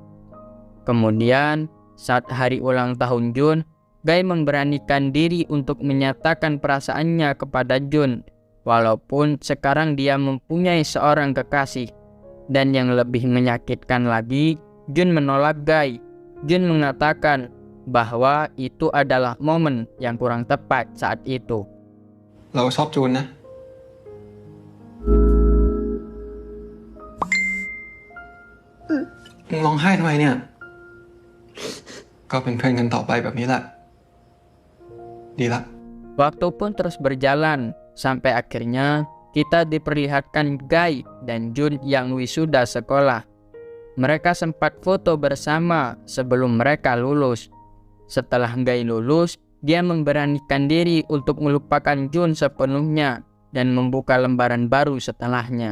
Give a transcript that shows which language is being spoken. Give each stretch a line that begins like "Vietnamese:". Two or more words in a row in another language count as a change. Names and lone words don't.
Indonesian: Kemudian, saat hari ulang tahun Jun, Guy memberanikan diri untuk menyatakan perasaannya kepada Jun, walaupun sekarang dia mempunyai seorang kekasih. Dan yang lebih menyakitkan lagi, Jun menolak Guy. Jun mengatakan bahwa itu adalah momen yang kurang tepat saat itu.
Thai: เราชอบจูนนะ มึงร้องไห้ทำไมเนี่ย ก็เป็นเพื่อนกันต่อไปแบบนี้แหละ ดีละ
Indonesian: Waktu pun terus berjalan, sampai akhirnya kita diperlihatkan Guy dan Jun yang wisuda sekolah. Mereka sempat foto bersama sebelum mereka lulus. Setelah Guy lulus, dia memberanikan diri untuk melupakan Jun sepenuhnya dan membuka lembaran baru setelahnya.